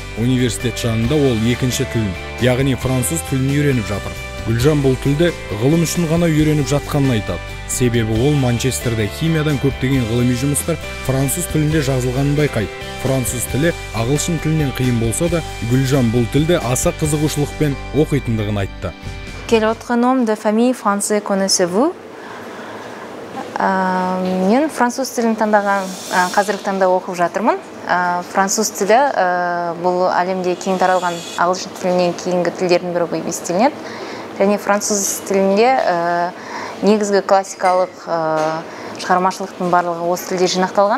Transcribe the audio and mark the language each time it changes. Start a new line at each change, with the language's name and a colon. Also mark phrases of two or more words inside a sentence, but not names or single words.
Kazakh: Университет жанында ол екінші тілін, яғни француз тілін үйреніп жатыр. Гүлжан бұл тілді ғылым үшін ғана үйреніп жатқанын айтады. Себебі ол Манчестерде химиядан көптеген ғылыми жұмыстар француз тілінде жазылғанын байқайды. Француз тілі ағылшын тілінен қиын болса да, Гүлжан бұл тілді аса қызығушылықпен оқитындығын айтты.
French: Quel autre nom de famille français connaissez-vous?
Kazakh: Мен француз тілін таңдаған, қазіргі таңда оқып жатырмын. Француз тілі бұл әлемде кең таралған ағылшын тілінен кейінгі тілдердің бірі болып есептелінеді. Және француз тілінде негізгі классикалық шығармашылықтың барлығы осы тілде жинақталған.